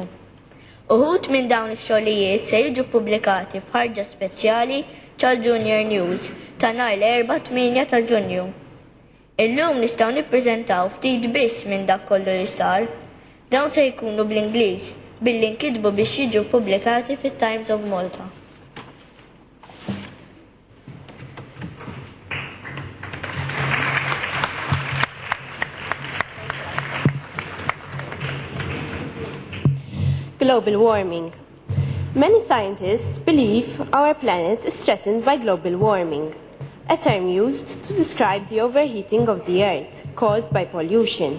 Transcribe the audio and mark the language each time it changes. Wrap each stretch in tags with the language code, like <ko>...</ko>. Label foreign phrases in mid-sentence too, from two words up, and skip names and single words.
<mt>Uħud minn dawn ix-xogħlijiet se jiġu pubblikati f'ħarġa speċjali tal-Junior News ta' nhar l-4-8 ta' Ġunju. Illum nistgħu nippreżentaw ftit biss minn dak kollu li sar. Dawn se jkunu bl-Ingliż billi nkitbu biex jiġu pubblikati fit-Times of Malta.</mt> <en>Global warming. Many scientists believe our planet is threatened by global warming, a term used to describe the overheating of the Earth caused by pollution.</en>